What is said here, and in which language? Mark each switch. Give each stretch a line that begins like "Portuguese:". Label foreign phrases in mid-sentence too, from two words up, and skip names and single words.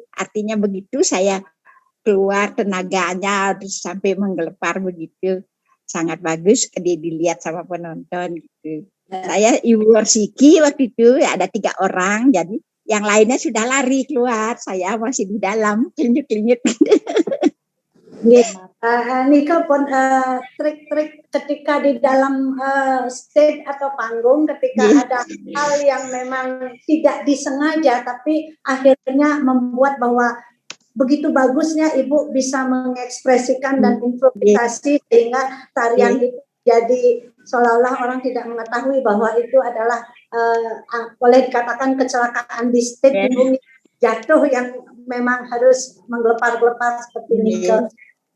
Indonesian: Artinya begitu saya keluar tenaganya terus sampai menggelepar begitu, sangat bagus dilihat sama penonton gitu. Saya Ibu Warsiki waktu itu ada 3 orang, jadi yang lainnya sudah lari keluar, saya masih di dalam klinyut-klinyut. Nika pun trik-trik ketika di dalam stage atau panggung ketika ada hal yang memang tidak disengaja tapi akhirnya membuat bahwa begitu bagusnya Ibu bisa mengekspresikan dan improvisasi sehingga tarian itu jadi seolah-olah orang tidak mengetahui bahwa itu adalah boleh dikatakan kecelakaan di stage, Ibu jatuh yang memang harus menggelepar-gelepar seperti ini.